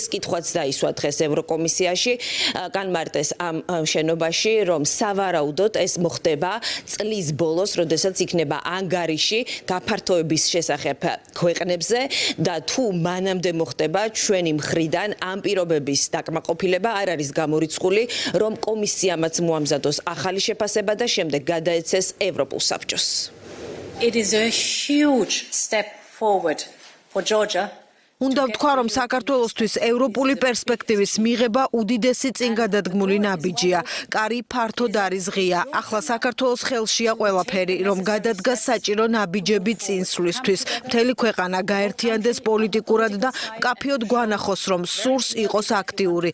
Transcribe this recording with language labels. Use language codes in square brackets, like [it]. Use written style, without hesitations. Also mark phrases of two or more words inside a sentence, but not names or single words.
[ka] კითხვაც დაისვა დღეს ევროკომისიაში, განმარტეს ამ შენობაში, რომ სავარაუდოდ ეს მოხდება წლის ბოლოს, როდესაც იქნება ანგარიში გაფართოების შესახებ ქვეყნებზე და თუ მანამდე მოხდება ჩვენი მხრიდან ამ პირობების დაკმაყოფილება არ არის გამორიცხული, რომ კომისიამაც მოამზადოს ახალი შეფასება და შემდეგ გადაეცეს ევროპულ საბჭოს. [en] It is a huge step forward for Georgia. [ka] უნდა ვთქვა, რომ საქართველოსთვის ევროპული პერსპექტივის მიღება უდიდესი წინგადადგმული ნაბიჯია. კარი ფართოდ არის ღია. ახლა საქართველოს ხელშია ყველაფერი, რომ გადადგას საჭირო ნაბიჯები წინსვლისთვის. მთელი ქვეყანა გაერთიანდეს პოლიტიკურად და მკაფიოდ გვანახოს, რომ სურს იყოს აქტიური.